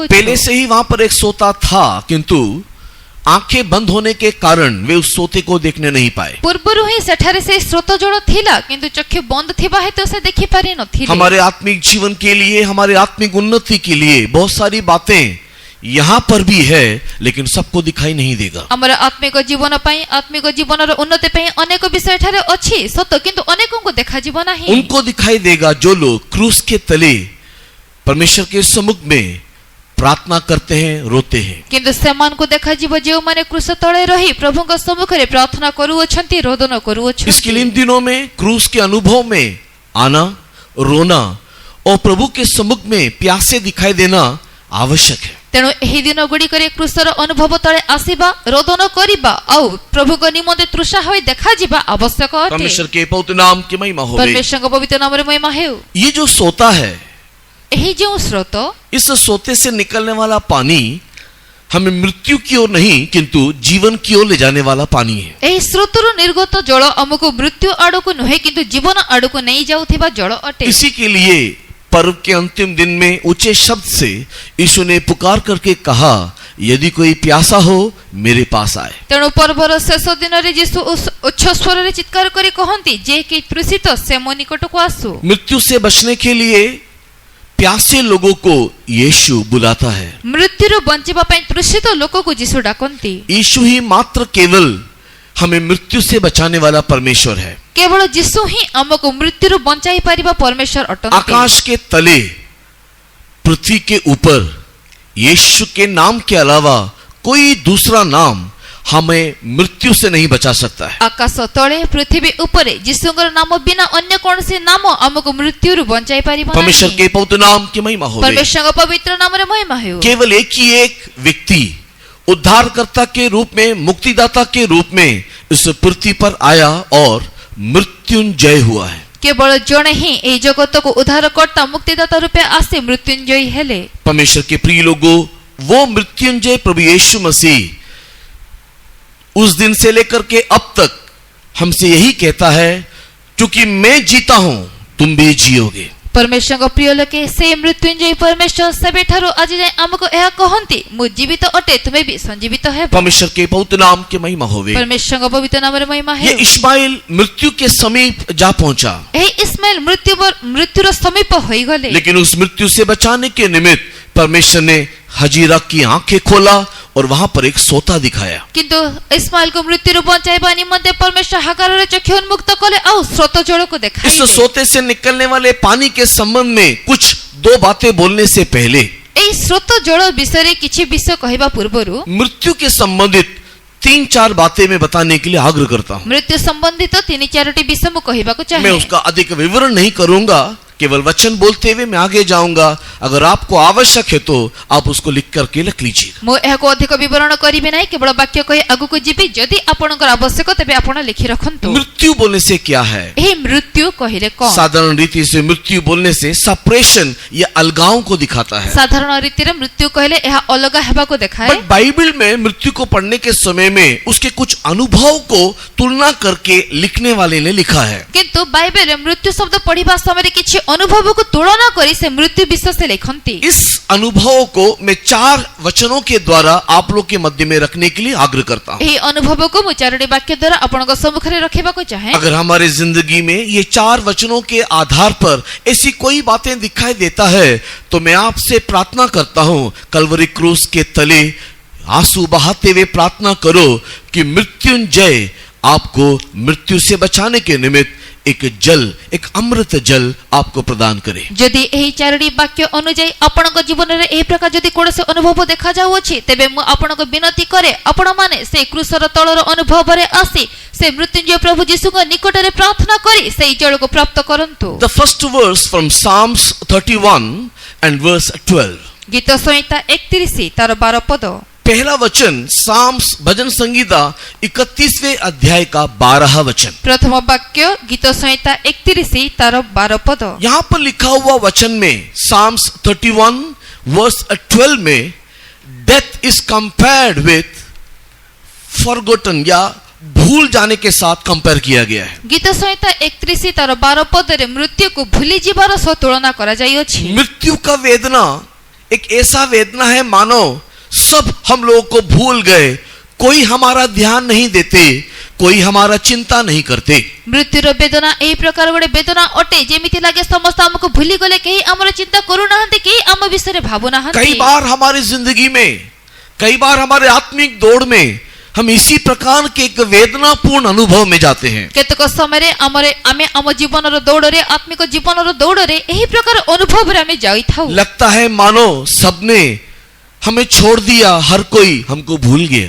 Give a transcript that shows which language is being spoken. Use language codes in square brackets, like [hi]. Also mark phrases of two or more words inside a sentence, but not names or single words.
[hi] पहले से ही वहां पर एक सोता था, किंतु आंखें बंद होने के कारण वे उस सोते को देखने नहीं पाए। [or] ପୂର୍ବରୁ ହି ସେଠାରେ ସେ ସ୍ରୋତ ଜଳ ଥିଲା, କିନ୍ତୁ ଚକ୍ଷୁ ବନ୍ଦ ଥିବା ହେତୁ ସେ ଦେଖି ପାରି ନଥିଲେ। [hi] हमारे आत्मिक जीवन के लिए, हमारे आत्मिक उन्नति के लिए बहुत सारी बातें यहां पर भी है, लेकिन सबको दिखाई नहीं देगा। [or] ଆମର ଆତ୍ମିକ ଜୀବନ ପାଇଁ ଆତ୍ମିକ ଜୀବନର ଉନ୍ନତି ପାଇଁ ଅନେକ ବିଷୟ ଏଠାରେ ଅଛି ସତ, କିନ୍ତୁ ଅନେକଙ୍କୁ ଦେଖାଯିବ ନାହିଁ। [hi] उनको दिखाई देगा जो लोग क्रूस के तले परमेश्वर के सम्मुख में प्रार्थना करते हैं, रोते हैं। [or] କିନ୍ତୁ ସେମାନଙ୍କୁ ଦେଖାଯିବ ଯେଉଁମାନେ କୃଷ ତଳେ ରହି ପ୍ରଭୁଙ୍କ ସମ୍ମୁଖରେ ପ୍ରାର୍ଥନା କରୁଅଛନ୍ତି, ରୋଦନ [hi] इसके [or] କରୁଅଛନ୍ତି। [hi] लिए इन दिनों में क्रूस के अनुभव में आना, रोना और प्रभु के सम्मुख में प्यासे दिखाई देना आवश्यक है। [or] ତେଣୁ ଏହି ଦିନ ଗୁଡ଼ିକରେ କୃଷର ଅନୁଭବ ତଳେ ଆସିବା, ରୋଦନ କରିବା ଆଉ ପ୍ରଭୁଙ୍କ ନିମନ୍ତେ ତୃଷା ହୋଇ ଦେଖାଯିବା ଆବଶ୍ୟକ ଅଟେ। [hi] परमेश्वर के पवित्र नाम की महिमा हो। [or] ପରମେଶ୍ୱରଙ୍କ ପବିତ୍ର ନାମରେ ମହିମା ହେଉ। [hi] ये जो सोता है, [or] ଏହି ଯେଉଁ ସ୍ରୋତ, [hi] इस सोते से निकलने वाला पानी हमें मृत्यु की ओर नहीं किंतु जीवन की ओर ले जाने वाला पानी है। [or] ଏହି ସ୍ରୋତରୁ ନିର୍ଗତ ଜଳ ଆମକୁ ମୃତ୍ୟୁ ଆଡ଼କୁ ନୁହେଁ କିନ୍ତୁ ଜୀବନ ଆଡ଼କୁ ନେଇ ଯାଉଥିବା ଜଳ ଅଟେ। [hi] इसी के लिए पर्व के अंतिम दिन में ऊंचे शब्द से यीशु ने पुकार करके कहा, यदि कोई प्यासा हो मेरे पास आए। [or] ତେଣୁ ପର୍ବର ଶେଷ ଦିନରେ ଯୀଶୁ ଉଚ୍ଚ ସ୍ୱରରେ ଚିତ୍କାର କରି କହନ୍ତି, ଯେ କି ତୃଷିତ ସେ ମୋ ନିକଟକୁ ଆସୁ। [hi] मृत्यु से बचने के लिए प्यासे लोगों को यीशु बुलाता है। [or] ମୃତ୍ୟୁରୁ ବଞ୍ଚିବା ପାଇଁ ତୃଷିତ ଲୋକକୁ ଯୀଶୁ ଡାକନ୍ତି। [hi] यीशु ही मात्र केवल हमें मृत्यु से बचाने वाला परमेश्वर है। [or] କେବଳ ଯୀଶୁ ହିଁ ଆମକୁ ମୃତ୍ୟୁରୁ ବଞ୍ଚାଇ ପାରିବା ପରମେଶ୍ୱର ଅଟନ୍ତି। [hi] आकाश के तले, पृथ्वी के ऊपर यीशु के नाम के अलावा कोई दूसरा नाम हमें मृत्यु से नहीं बचा सकता है। [or] ଆକାଶ ତଳେ ପୃଥିବୀ ଉପରେ ଯୀଶୁଙ୍କର ନାମ ବିନା ଅନ୍ୟ କୌଣସି ନାମ ଆମକୁ ମୃତ୍ୟୁରୁ ବଞ୍ଚାଇ ପାରିବ [hi] परमेश्वर [or] ନାହିଁ। [hi] के पवित्र नाम की महिमा हो। [or] ପରମେଶ୍ୱରଙ୍କ ପବିତ୍ର ନାମରେ ମହିମା ହେଉ। [hi] केवल एक ही एक व्यक्ति उद्धारकर्ता के रूप में, मुक्तिदाता के रूप में इस पृथ्वी पर आया और मृत्युंजय हुआ है। [or] କେବଳ ଜଣେ ହିଁ ଏହି ଜଗତକୁ ଉଦ୍ଧାରକର୍ତ୍ତା ମୁକ୍ତିଦାତା ରୂପେ ଆସି ମୃତ୍ୟୁଞ୍ଜୟୀ ହେଲେ। [hi] परमेश्वर के प्रिय लोगों, वो मृत्युंजय प्रभु यीशु मसीह उस दिन से लेकर के अब तक हमसे यही कहता है, क्योंकि मैं जीता हूं तुम भी जियोगे। [or] ପରମେଶ୍ୱରଙ୍କ ପ୍ରିୟ ଲୋକେ, ସେ ମୃତ୍ୟୁଞ୍ଜୟୀ ପରମେଶ୍ୱର ସେବେଠାରୁ ଆଜି ଯାଏ ଆମକୁ ଏହା କହନ୍ତି, ମୁଁ ଜୀବିତ ଅଟେ ତୁମେ ବି ସଞ୍ଜୀବିତ ହେବ। [hi] परमेश्वर के पवित्र नाम की महिमा होवे। [or] ପରମେଶ୍ୱରଙ୍କ ପବିତ୍ର ନାମରେ ମହିମା [hi] ये [or] ହେଉ। [hi] इस्माइल मृत्यु के समीप जा पहुंचा, [or] ଏହି ଇସ୍ମାଏଲ ମୃତ୍ୟୁର ସମୀପ ହୋଇଗଲେ। [hi] लेकिन उस मृत्यु से बचाने के निमित्त परमेश्वर ने हजीरा की आंखें खोला और वहां पर एक सोता दिखाया। [or] କିନ୍ତୁ ଇସ୍ମାଏଲକୁ ମୃତ୍ୟୁରୁ ବଞ୍ଚାଇବା ନିମନ୍ତେ ପରମେଶ୍ୱର ହାଗାରର ଚକ୍ଷୁ ଉନ୍ମୁକ୍ତ କଲେ ଆଉ ସ୍ରୋତ ଜଳକୁ [hi] इस [or] ଦେଖାଇଲେ। [hi] सोते से निकलने वाले पानी के संबंध में कुछ दो बातें बोलने से पहले [or] ଏହି ସ୍ରୋତ ଜଳ ବିଷୟରେ କିଛି ବିଷୟ କହିବା ପୂର୍ବରୁ [hi] मृत्यु के संबंधित 3-4 बातें मैं बताने के लिए आग्रह करता हूं। [or] ମୃତ୍ୟୁ ସମ୍ବନ୍ଧିତ 3-4ଟି ବିଷୟ ମୁଁ କହିବାକୁ [hi] मैं [or] ଚାହେଁ। [hi] उसका अधिक विवरण नहीं करूंगा, केवल वचन बोलते हुए मैं आगे जाऊंगा। अगर आपको आवश्यक है तो आप उसको लिख करके रख लीजिएगा। [or] ମୁଁ ଏହାକୁ ଅଧିକ ବିବରଣ କରିବି ନାହିଁ, କେବଳ ବାକ୍ୟ କହି ଆଗକୁ ଯିବି। ଯଦି ଆପଣଙ୍କର ଆବଶ୍ୟକ ତେବେ ଆପଣ ଲେଖି ରଖନ୍ତୁ। [hi] मृत्यु बोलने से क्या है? [or] ଏହି ମୃତ୍ୟୁ କହିଲେ କଣ? [hi] साधारण रीति से मृत्यु बोलने से सेपरेशन या अलगाव को दिखाता है। [or] ସାଧାରଣ ରୀତିରେ ମୃତ୍ୟୁ କହିଲେ ଏହା ଅଲଗା ହେବାକୁ ଦେଖାଏ। [hi] बट बाइबल में मृत्यु को पढ़ने के समय में उसके कुछ अनुभव को तुलना करके लिखने वाले ने लिखा है। [or] କିନ୍ତୁ ବାଇବେଲରେ ମୃତ୍ୟୁ ଶବ୍ଦ ପଢିବା ସମୟରେ କିଛି ଅନୁଭବକୁ ତୁଳନା କରି ସେ ମୃତ୍ୟୁ ବିଷୟ ସେ ଲେଖନ୍ତି। [hi] इस अनुभव को मैं 4 वचनों के द्वारा आप लोग के मध्य में रखने के लिए आग्रह करता हूं। [or] ଏହି ଅନୁଭବକୁ ମୁଁ 4ଟି ବାକ୍ୟ ଦ୍ୱାରା ଆପଣଙ୍କ ସମ୍ମୁଖରେ ରଖିବାକୁ ଚାହେଁ। [hi] अगर हमारे जिंदगी में ये 4 वचनों के आधार पर ऐसी कोई बातें दिखाई देता है तो मैं आपसे प्रार्थना करता हूं, कलवरी क्रूस के तले आंसू बहाते हुए प्रार्थना करो कि मृत्युंजय आपको मृत्यु से बचाने के निमित्त एक जल, एक अमृत जल आपको प्रदान करे। [or] ଯଦି ଏହି 4ଟି ବାକ୍ୟ ଅନୁଯାୟୀ ଆପଣଙ୍କ ଜୀବନରେ ଏହି ପ୍ରକାର ଯଦି କୌଣସି ଅନୁଭବ ଦେଖାଯାଉଅଛି ତେବେ ମୁଁ ଆପଣଙ୍କୁ ବିନତି କରେ, ଆପଣମାନେ ସେ କୃଷର ତଳର ଅନୁଭବରେ ଆସି ସେ ମୃତ୍ୟୁଞ୍ଜୟ ପ୍ରଭୁ ଯୀଶୁଙ୍କ ନିକଟରେ ପ୍ରାର୍ଥନା କରି ସେହି ଜଳକୁ ପ୍ରାପ୍ତ କରନ୍ତୁ। [en] The first verse from Psalms 31 and verse 12. [or] ଗୀତ ସଂହିତା 31 ତାର 12 ପଦ। [hi] पहला वचन साम्स भजन संगीता 31वें अध्याय का 12 वचन। [or] ପ୍ରଥମ ବାକ୍ୟ ଗୀତ ସଂହିତା 31 ତାର 12 ପଦ। [hi] यहां पर लिखा हुआ वचन में साम्स 31 वर्स 12 में [en] death is compared with forgotten [hi] या भूल जाने के साथ कंपेयर किया गया है। [or] ଗୀତ ସଂହିତା 31 ତାର 12 ପଦରେ ମୃତ୍ୟୁକୁ ଭୁଲି ଯିବାର ସହ ତୁଳନା କରାଯାଇଅଛି। [hi] मृत्यु का वेदना एक ऐसा वेदना है मानो सब हम लोगों को भूल गए, कोई हमारा ध्यान नहीं देते, कोई हमारा चिंता नहीं करते। [or] ମୃତ୍ୟୁର ବେଦନା ଏହି ପ୍ରକାର ଗୋଟେ ବେଦନା ଅଟେ ଯେମିତି ଲାଗେ ସମସ୍ତ ଆମକୁ ଭୁଲି ଗଲେ କେହି ଆମର ଚିନ୍ତା କରୁ ନାହାନ୍ତି କେହି ଆମ ବିଷୟ ଭାବୁ ନାହାନ୍ତି। [hi] कई बार हमारी जिंदगी में, कई बार हमारे आत्मिक दौड़ में हम इसी प्रकार के एक वेदनापूर्ण अनुभव में जाते हैं। [or] କେତେକ ସମୟ ଆମେ ଆମ ଜୀବନ ଦୌଡ଼ ରେ ଆତ୍ମିକ ଜୀବନ ଦୌଡ଼ ରେ ଏହି ପ୍ରକାର ଅନୁଭବ ରେ ଆମେ ଯାଇ ଥାଉ। [hi] लगता है मानो सबने हमें छोड़ दिया, हर कोई हमको भूल गया।